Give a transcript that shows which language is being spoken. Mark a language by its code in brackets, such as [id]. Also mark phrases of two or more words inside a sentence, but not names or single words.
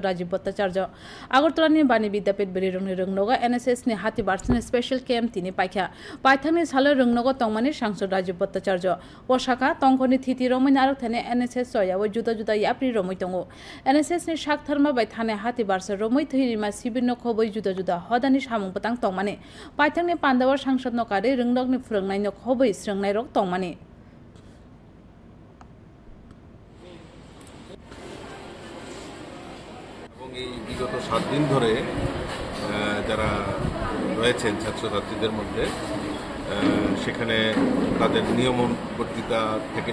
[trp] Rajiv Bhattacharya Agartala Bani Vidyapit beri rongnoga NSS ni hati barsane [en] special camp [trp] tini paikha paithangni salo rongnoga tongmani Sangsad Rajiv Bhattacharya o Shaka tongkhoni thiti romai arok thane NSS soya o juda juda yapri romai tongo NSS ni shak tharma bai thane hati barsa romai thirima CB no khoboi juda juda hodani samung patang tongmani paithangni Pandawar Sangsad no kare rongnok ni phurungnai no khoboi srengnai rok tongmani [bn] বিগত 7 দিন ধরে যারা রয়েছেন ছাত্রছাত্রীদের মধ্যে সেখানে তাদের নিয়মন বক্তৃতা থেকে